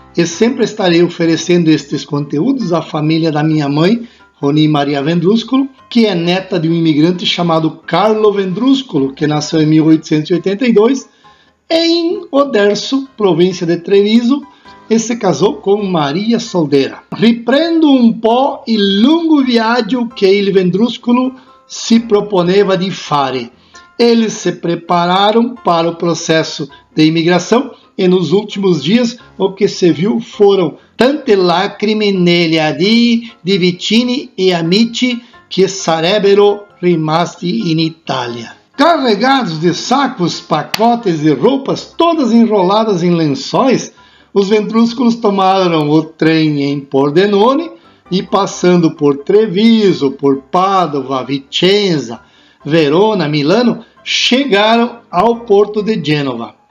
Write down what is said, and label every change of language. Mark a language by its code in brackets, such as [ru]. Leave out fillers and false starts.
[pt] E sempre estarei oferecendo estes conteúdos à família da minha mãe, Roni Maria Vendruscolo, que é neta de um imigrante chamado Carlo Vendruscolo, que nasceu em 1882 em Oderzo, província de Treviso, e se casou com Maria Soldeira. [it] Riprendo un po' il lungo viaggio che il Vendruscolo si proponeva di fare. [pt] Eles se prepararam para o processo de imigração e nos últimos dias o que se viu foram [it] tante lacrime negli adii di vicini e amici che sarebbero rimasti in Itália. [pt] Carregados de sacos, pacotes e roupas, todas enroladas em lençóis, os Vendruscolos tomaram o trem em Pordenone e, passando por Treviso, por Padova, Vicenza, Verona, Milano, chegaram ao porto de Gênova.